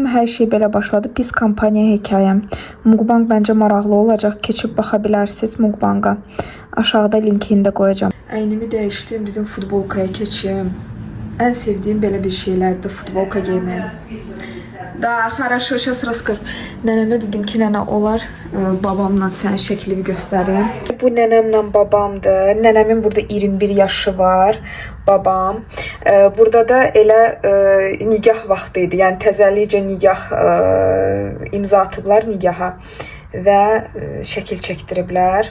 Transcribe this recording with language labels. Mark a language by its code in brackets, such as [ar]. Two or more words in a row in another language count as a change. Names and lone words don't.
[az] Hər şey belə başladı. Pis kampaniya hekayəm. Mukbang bəncə maraqlı olacaq. Keçib baxa bilərsiniz Mukbanga. Aşağıda linkini də qoyacağam. Əynimi dəyişdim. Dedim futbolkaya keçim. Ən sevdiyim belə bir şeylərdir futbolka giymək. [ru] Da, хорошо, сейчас расскажу. [az] Nənəmə dedim ki, nənə olar babamla sən şəklimi göstərim. Bu nənəmlə babamdır. Nənəmin burada 21 yaşı var. Babam. Burada da elə nigah vaxtı idi. Yəni təzəlikcə nigah imza atıblar nigaha və şəkil çəkdiriblər.